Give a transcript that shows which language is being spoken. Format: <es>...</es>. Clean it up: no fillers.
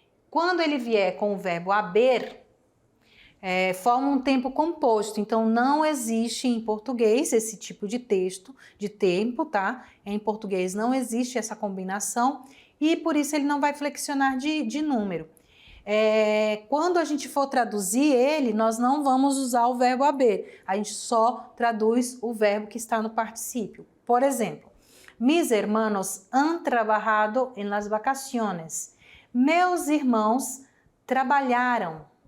<pt>Quando ele vier com o verbo haber, forma um tempo composto, então não existe em português esse tipo de texto, de tempo, tá? Em português não existe essa combinação e por isso ele não vai flexionar de número. Quando a gente for traduzir ele, nós não vamos usar o verbo haber, a gente só traduz o verbo que está no particípio. Por exemplo,</pt> <es>mis hermanos han trabajado en las vacaciones.</es> <pt>Meus irmãos trabalharam.</pt>